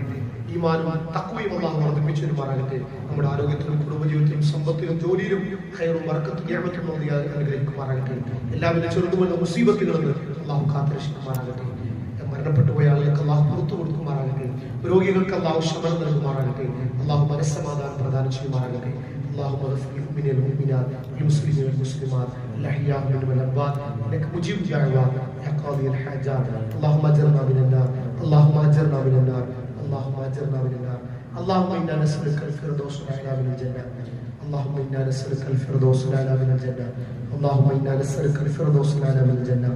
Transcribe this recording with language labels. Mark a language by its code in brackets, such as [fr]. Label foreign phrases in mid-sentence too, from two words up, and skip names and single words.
[ml] ഈമാനും തഖ്വയും അള്ളാഹു വർദ്ധിപ്പിച്ചു തരുമാറാകട്ടെ. നമ്മുടെ ആരോഗ്യത്തിലും കുടുംബജീവിതത്തിലും സമ്പത്തിലും ജോലിയിലും ഖൈറും ബർക്കത്തും നിഅമത്തും അനുഗ്രഹിക്കുമാറാകട്ടെ. എല്ലാവിധ ചെറുതുമുള്ള മുസീബത്തുകളിൽ അള്ളാഹു കാത്തുരക്ഷിക്കുമാറാകട്ടെ. മരണപ്പെട്ടു പോയ ആളുകൾക്ക് അള്ളാഹു പുറത്തു കൊടുക്കുമാറാകട്ടെ. രോഗികൾക്ക് അള്ളാഹു ശമനം നൽകുമാറാകട്ടെ. അള്ളാഹു മനസ്സമാധാനം പ്രദാനം ചെയ്യുമാറാകട്ടെ. [ar] اللهم اغفر للمؤمنين والمؤمنات والمسلمين والمسلمات الاحياء منهم والاموات انك مجيب الدعوات يا قاضي الحاجات. اللهم اجرنا من النار، اللهم اجرنا من النار، اللهم اجرنا من النار. اللهم انا نسالك الفردوس الاعلى من الجنه، اللهم انا نسالك الفردوس الاعلى من الجنه، اللهم انا نسالك الفردوس الاعلى من الجنه.